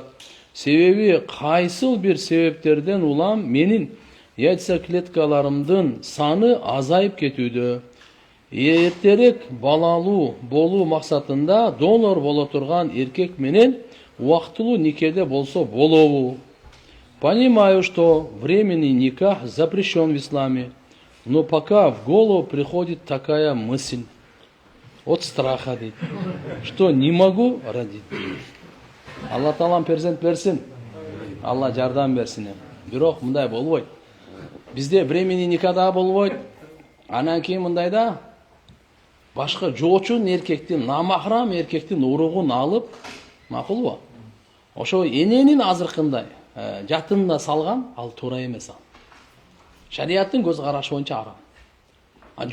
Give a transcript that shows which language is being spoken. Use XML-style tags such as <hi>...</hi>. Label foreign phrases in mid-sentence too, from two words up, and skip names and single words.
<ky>Себеби кайсыл бир себептерден улам менин яйцеклеткаларымдын саны азайып кетүүдө. Эртерээк балалуу болуу максатында донор боло турган эркек менен убактылуу никеде болсо болобу?</ky> <ru>Понимаю, что временный никах запрещен в исламе, Но пока в голову приходит такая мысль от страха, дейді, что не могу родить.</ru> <ky>Алла Таалам перзент берсин, Алла жардам берсин. Бирок мындай болбойт. Бизде</ky> <ru>времени никогда</ru> <ky>болбойт. Анан кийин мындайда башка жоочун эркектин, намахрам эркектин уругун алып, макулбу? Ошо эненин азыркындай жатында салган, ал туура эмес ал. Шариаттын көз карашы боюнча арам.</ky>